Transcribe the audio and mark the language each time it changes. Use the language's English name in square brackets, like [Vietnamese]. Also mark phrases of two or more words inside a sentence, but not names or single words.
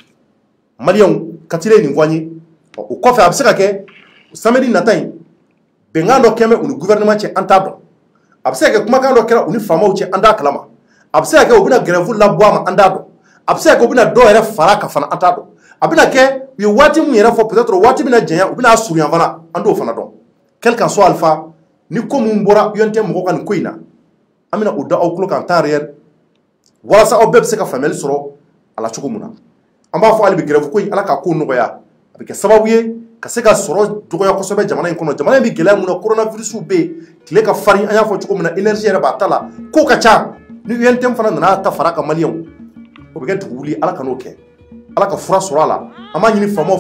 [Bambara] maliyɛnw Katile ye nin fɔ an ye o kɔfɛ a bɛ se ka kɛ samedi nata in bɛnkan dɔ kɛn bɛ u ni gouvernement cɛ an t'a dɔn a bɛ se ka kɛ kumakan dɔ kɛra u ni faamaw cɛ an t'a kalama a bɛ se ka kɛ u bɛna grève labɔ a ma an t'a dɔn a bɛ se ka kɛ u bɛna dɔw yɛrɛ fara kan fana an t'a dɔn a bɛna kɛ u ye waati min yɛrɛ fɔ peut-être waati bɛna janya u bɛna surunya fana an t'o fana dɔn [French] quel qu'en soit [Bambara] alpha ni ko min bɔra UNTM mɔgɔw ka nin ko in na an bɛna o da aw tulo kan [French] temps réel [Bambara] walasa aw bɛɛ bɛ se ka faamuyali sɔrɔ a la cogo min na an b'a fɔ hali bi grève ko in ala k'a ko nɔgɔya a bɛ kɛ sababu ye ka se ka sɔrɔ dɔgɔya kosɛbɛ jamana in kɔnɔ jamana in bɛ gɛlɛya mun na coronavirus bɛ yen tile ka farin an y'a fɔ cogo min na énergie yɛrɛ b'a ta la ko ka ca ni UNTM fana nana ta fara ka maliyɛnw o bɛ kɛ dugu wuli ala ka n'o kɛ ala ka fura sɔrɔ a la an b'a ɲini faamaw fɛ